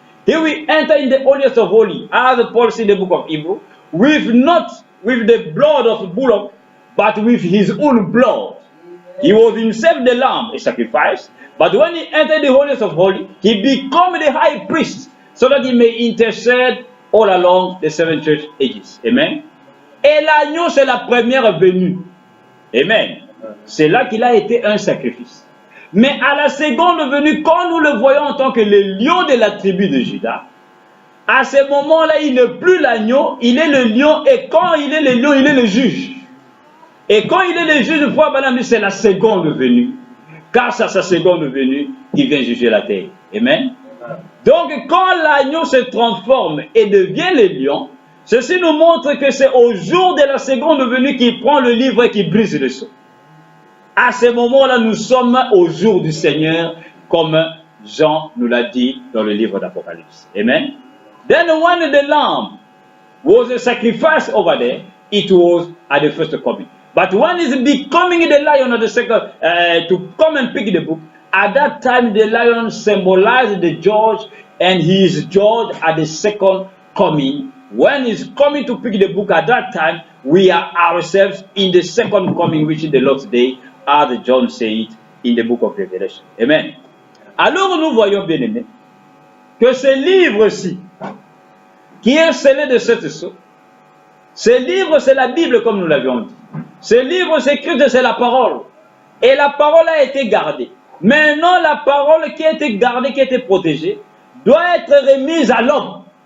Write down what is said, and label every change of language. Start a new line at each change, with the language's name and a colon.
English: He will enter in the holiest of holy, as Paul said in the book of Hebrews, not with the blood of bullock, but with his own blood. He was himself the lamb, a sacrifice. But when he entered the holiest of holy, he became the high priest, so that he may intercede all along the 7 church ages. Amen.
French: Et l'agneau, c'est la première venue. Amen. C'est là qu'il a été un sacrifice. Mais à la seconde venue, quand nous le voyons en tant que le lion de la tribu de Juda, à ce moment-là, il n'est plus l'agneau, il est le lion, et quand il est le lion, il est le juge. Et quand il est le juge, le roi Balaam dit c'est la seconde venue. Car c'est sa seconde venue qu'il vient juger la terre. Amen. Donc quand l'agneau se transforme et devient le lion, ceci nous montre que c'est au jour de la seconde venue qu'il prend le livre et qu'il brise le sceau. À ce moment-là, nous sommes au jour du Seigneur, comme Jean nous l'a dit dans le livre d'Apocalypse. Amen.
English: Then when the lamb was a sacrifice over there, it was at the first coming. But when he's becoming the lion of the second, to come and pick the book, at that time the lion symbolized the judge, and he is judged at the second coming. When he's coming to pick the book at that time, we are ourselves in the second coming, which is the Lord's day, as John said in the book of Revelation. Amen.
French: Alors nous voyons, bien aimés, que ce livre-ci, qui est scellé de cette sceau, ce livre c'est la Bible comme nous l'avions dit. Ce livre c'est Christ, c'est la parole. Et la parole a été gardée. Maintenant la parole qui a été gardée, qui a été protégée, doit être remise à l'homme.